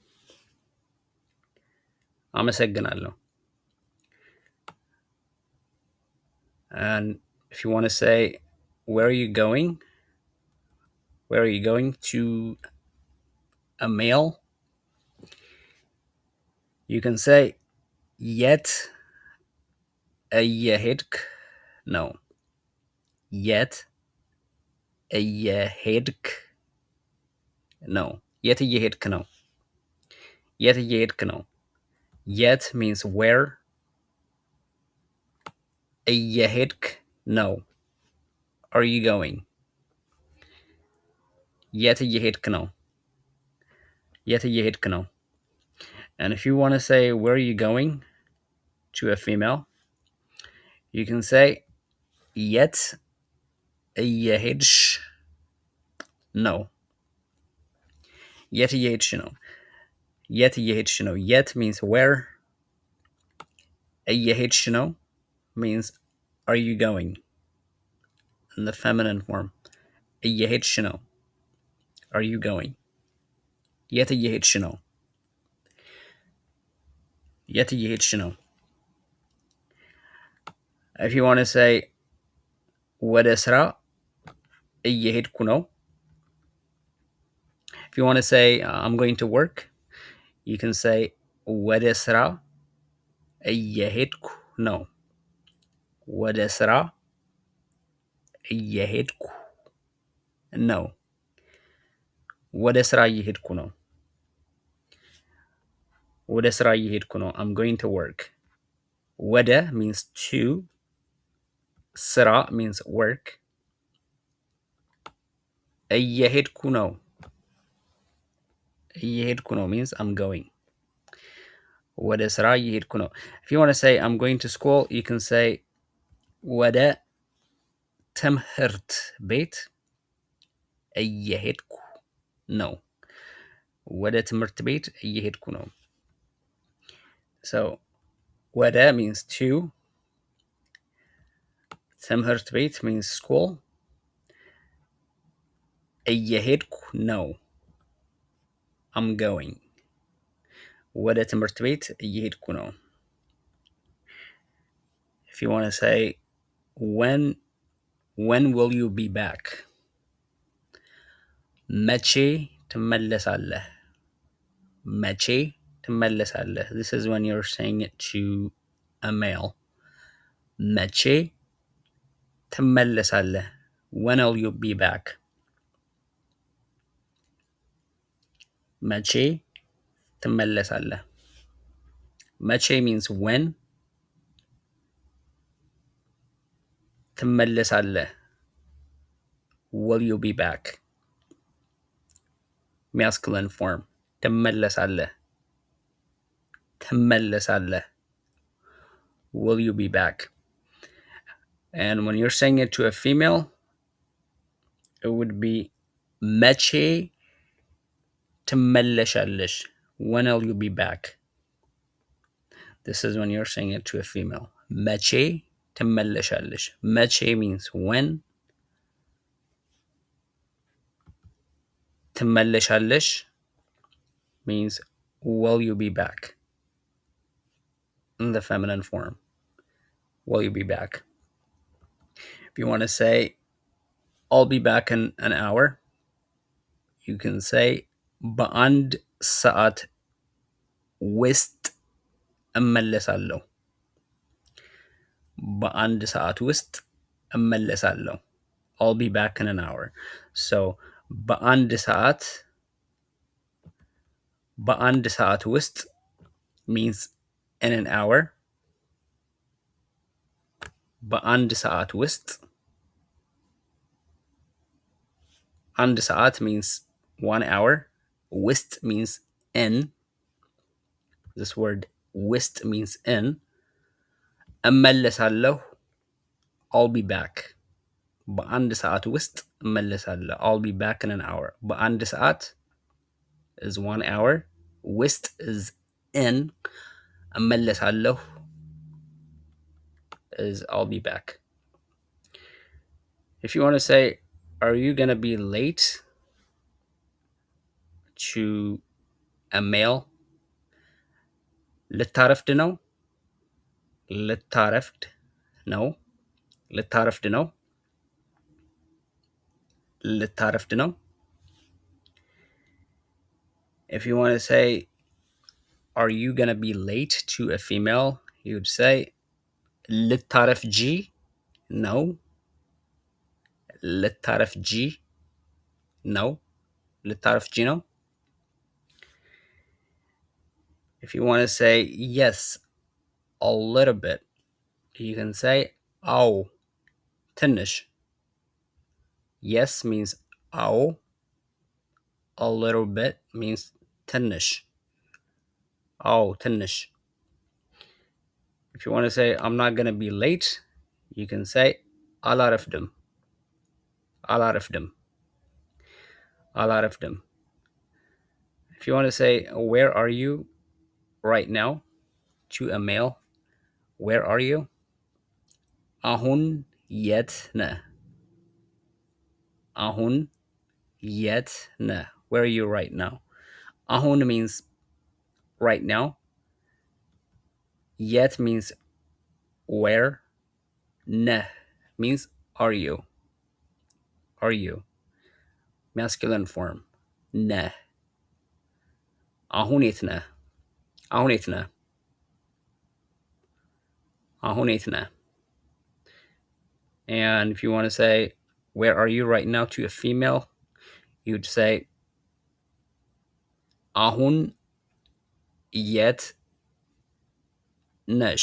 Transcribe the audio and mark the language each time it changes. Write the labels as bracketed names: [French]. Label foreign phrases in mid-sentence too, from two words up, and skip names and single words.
[Amharic] አመሰግናለሁ. [English] And if you want to say where are you going? Where are you going to a male? You can say [Amharic] የት እየሄድክ ነው? የት እየሄድክ ነው? የት እየሄድክ ነው? የት እየሄድክ ነው? [English] የት means where. [Amharic] እየሄድክ ነው. [English] Are you going? [Amharic] የት እየሄድክ ነው? የት እየሄድክ ነው? [English] And if you want to say where are you going to a female, you can say [Amharic] የት እየሄድሽ ነው? የት እየሄድሽ ነው? የት እየሄድሽ ነው? [English] የት means where. [Amharic] እየሄድሽ ነው [English] means are you going? In the feminine form. [Amharic] እየሄድሽ ነው. [English] Are you going? [Amharic] የት እየሄድሽ ነው? የት እየሄድሽ ነው? [English] If you want to say [Amharic] ወደ ስራ እየሄድኩ ነው, [English] If you want to say I'm going to work, you can say [Amharic] ወደ ስራ እየሄድኩ ነው። ወደ ስራ እየሄድኩ ነው። ወደ ስራ እየሄድኩ ነው። ወደ ስራ እየሄድኩ ነው። [English] I'm going to work. ወደ means to. ስራ means work. [Amharic] እየሄድኩ ነው። እየሄድኩ ነው [English] means I'm going. [Amharic] ወደ ስራ እየሄድኩ ነው. [English] If you want to say I'm going to school, you can say [Amharic] ወደ ትምህርት ቤት እየሄድኩ ነው። ወደ ትምህርት ቤት እየሄድኩ ነው. [English] So ወደ means to. [Amharic] ትምህርት ቤት [English] means school. [Amharic] እየሄድኩ ነው. [English] I'm going. [Amharic] ወደ ትምህርት ቤት እየሄድኩ ነው. [English] If you want to say when will you be back? [Amharic] መቼ ትመለሳለህ? መቼ ትመለሳለህ? [English] This is when you're saying it to a male. [Amharic] መቼ ትመለሳለህ? [English] When will you be back? [Amharic] መቼ ትመለሳለህ? [English] መቼ means when. ትመለሳለህ will you be back? Masculine form. [Amharic] ትመለሳለህ ትመለሳለህ [English] will you be back? And when you're saying it to a female, it would be [Amharic] መቼ ትመለሻለሽ? [English] When will you be back? This is when you're saying it to a female. [Amharic] መቼ ትመለሻለሽ? መቼ [English] means when. ትመለሻለሽ means will you be back? In the feminine form. Will you be back? If you want to say I'll be back in an hour, you can say [Amharic] በአንድ ሰዓት ውስጥ እመለሳለሁ። በአንድ ሰዓት ውስጥ እመለሳለሁ. [English] I'll be back in an hour. So [Amharic] በአንድ ሰዓት ውስጥ [English] means in an hour. [Amharic] በአንድ ሰዓት ውስጥ. አንድ ሰዓት [English] means 1 hour. ውስጥ means in. This word ውስጥ means in. እመለሳለሁ. I'll be back. [Amharic] በአንድ ሰዓት ውስጥ እመለሳለሁ. [English] I'll be back in an hour. [Amharic] በአንድ ሰዓት [English] is 1 hour. ውስጥ is in. እመለሳለሁ is I'll be back. If you want to say, are you going to be late to a male? [Amharic] ልታረፍድ ነው? ልታረፍድ ነው? ልታረፍድ ነው? ልታረፍድ ነው? [English] If you want to say, are you going to be late to a female? You would say [Amharic] ልታረፍጂ ነው? ልታረፍጂ ነው? ልታረፍጂ ነው? [English] If you want to say yes, a little bit, you can say [Amharic] አዎ ትንሽ. [English] Yes means አዎ. A little bit means ትንሽ. [Amharic] አዎ ትንሽ. [English] If you want to say I'm not going to be late, you can say አላረፍድም. [Amharic] አላረፍድም. አላረፍድም. [English] If you want to say where are you right now to a male, where are you? [Amharic] አሁን የት ነህ? አሁን የት ነህ? [English] Where are you right now? አሁን means right now. Yet means where. Neh means are you. Are you. Masculine form. Neh. [Amharic] አሁን የት ነህ? አሁን የት ነህ? አሁን የት ነህ? [English] And if you want to say, where are you right now to a female, you'd say, [Amharic] አሁን የት ነሽ?